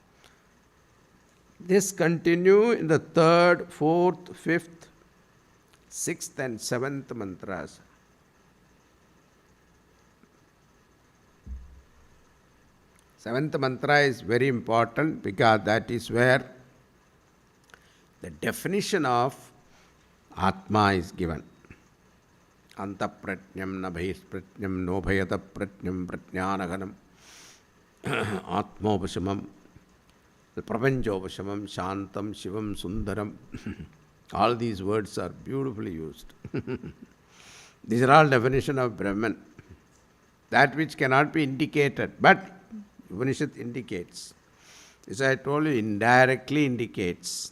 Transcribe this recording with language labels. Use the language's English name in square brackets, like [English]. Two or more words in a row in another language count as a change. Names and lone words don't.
[English] This continue in the third, fourth, fifth, sixth and seventh mantras. Seventh mantra is very important because that is where the definition of Atma is given. [Sanskrit] Antapratnyam nabhaispratnyam nobhayata pratnyam pratnyanaganam Atmopashamam Prapanchopashamam Shantam Shivam Sundaram. [English] All these words are beautifully used. These are all definition of Brahman. That which cannot be indicated, but Upanishad indicates. As I told you, indirectly indicates.